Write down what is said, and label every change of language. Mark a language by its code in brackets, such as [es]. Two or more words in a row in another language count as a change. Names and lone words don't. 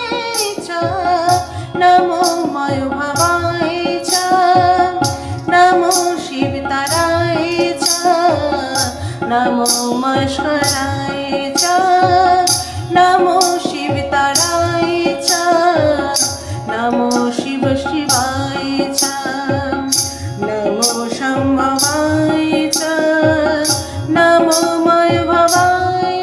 [sa] চ, নমো ময়োভবায় চ, নমো শিবতরায় চ, নমো মস্করায় চ, নমো শিবতরায় চ, নমো শিব শিবায় চ, নমো শম্ভবায় চ, নমো ময়োভবায়